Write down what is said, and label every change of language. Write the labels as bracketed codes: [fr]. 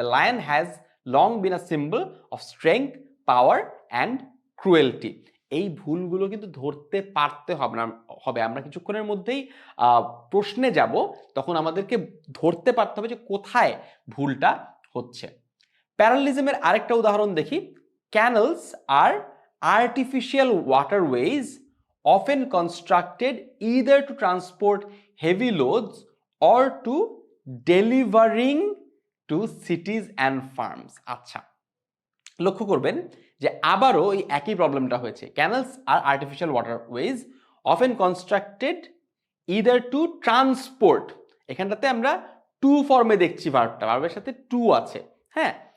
[en] The lion has long been a symbol of strength, power and cruelty. [bn] এই ভুলগুলো কিন্তু ধরতে পারতে হবে না, আমরা কিছুক্ষণের মধ্যেই প্রশ্নে যাব, তখন আমাদেরকে ধরতে পারতে হবে যে কোথায় ভুলটা হচ্ছে। প্যারালেলিজমের আরেকটা উদাহরণ দেখি। [en] Canals are artificial waterways often constructed either to transport heavy loads or to delivering to cities and farms। [bn] আচ্ছা, লক্ষ্য করবেন যে আবারও এই একই প্রবলেমটা হয়েছে। [en] canals are artificial waterways often constructed either to transport, [bn] এখানটাতে আমরা টু ফর্মে দেখছি ভার্বটা, ভার্বের সাথে টু আছে, হ্যাঁ।